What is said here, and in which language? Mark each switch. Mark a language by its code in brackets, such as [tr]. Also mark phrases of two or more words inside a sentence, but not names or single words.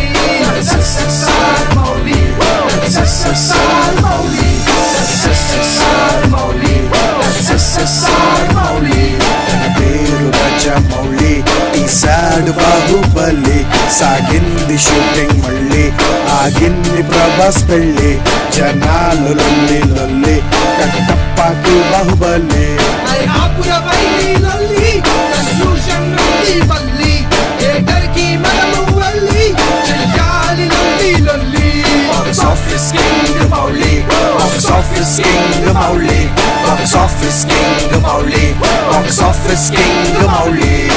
[te] SSR మౌలి, SSR మౌలి, SSR మౌలి, SSR మౌలి. తన పేరు రాజా మౌలి, తీశాడు బాహుబలి. సాగింది షూటింగ్ మళ్ళీ, ఆగింది ప్రభాస్ పెళ్ళి. జనాలు లొల్లి లొల్లి, కట్టప్పకి బాహుబలి. [en] Box office king Mauli, box office king Mauli, box office king Mauli, box office king Mauli.